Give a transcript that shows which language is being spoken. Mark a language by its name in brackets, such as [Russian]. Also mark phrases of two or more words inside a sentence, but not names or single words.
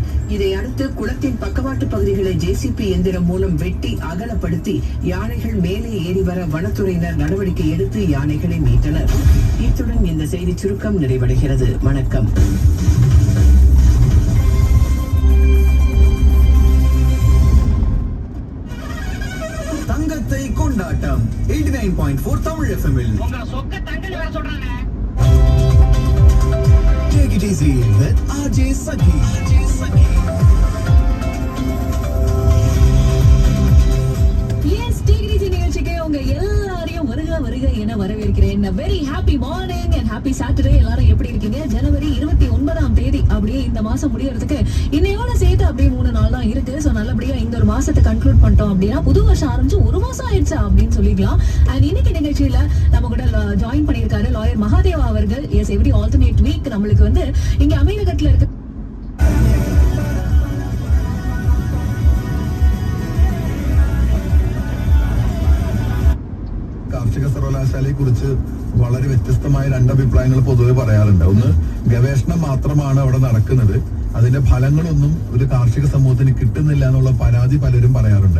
[Tamil] இதையடுத்து குளத்தின் பக்கவாட்டு பகுதிகளை JCB எந்திரம் மூலம் வெட்டி அகலப்படுத்தி யானைகள் மேலே ஏறி வர வனத்துறையினர் நடவடிக்கை எடுத்து யானைகளை மீட்டனர். இத்துடன் இந்த செய்தி சுருக்கம் நிறைவடைகிறது. வணக்கம். தங்கத்தை கொண்டாட்டம் 89.4 தமிழ் FM-இல். [English] Take it easy with RJ Saki. [Tamil] உங்க எல்லாரையும் வருக என வரவேற்கிறேன். [English] very happy morning and happy Saturday. [Tamil] எல்லாரும் எப்படி இருக்கீங்க? ஜனவரி 29ஆம் தேதி அப்படியே இந்த மாசம் முடியறதுக்கு இன்னையோட சேர்த்து அப்படியே 3 நாள் தான் இருக்கு. சோ நல்லபடியா இந்த ஒரு மாசத்தை கன்க்ளூட் பண்ணிட்டோம் அப்படின்னா புது வருஷம் ஆரம்பிச்சு 1 மாசம் ஆயிடுச்சா அப்படின்னு சொல்லிக்கலாம். அண்ட் இன்னைக்கு நிகழ்ச்சியில நம்ம கூட ஜாயின் பண்ணியிருக்காரு லாயர் மகாதேவா அவர்கள். [English] Yes, every alternate week [Tamil] நம்மளுக்கு வந்து இங்க அமீரகத்துல இருக்க [Malayalam] കാർഷിക സർവകലാശാലയെ കുറിച്ച് വളരെ വ്യത്യസ്തമായ 2 അഭിപ്രായങ്ങൾ പൊതുവെ പറയാറുണ്ട്. ഒന്ന്, ഗവേഷണം മാത്രമാണ് അവിടെ നടക്കുന്നത്. അതിന്റെ ഫലങ്ങളൊന്നും ഒരു കാർഷിക സമൂഹത്തിന് കിട്ടുന്നില്ല എന്നുള്ള പരാതി പലരും പറയാറുണ്ട്.